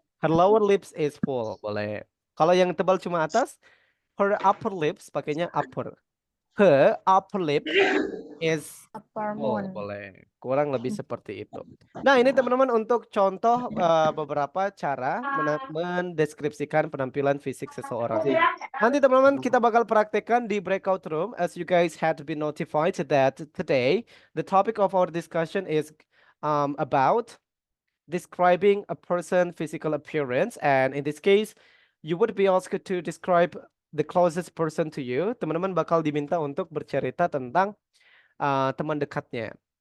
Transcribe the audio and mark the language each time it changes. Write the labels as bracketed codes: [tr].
[en] Her lower lips is full, [id] boleh. Kalau yang tebal cuma atas, [en] her upper lips [id] pakainya [en] upper. Her upper lip is full, [id] boleh. Kurang lebih seperti itu. Nah, ini teman-teman untuk contoh beberapa cara mendeskripsikan penampilan fisik seseorang. Nanti teman-teman kita bakal praktekkan di [en] breakout room as you guys had been notified that today the topic of our discussion is about describing a person's physical appearance, and in this case you would be asked to describe the closest person to you. [id] Teman-teman bakal diminta untuk bercerita tentang teman dekatnya.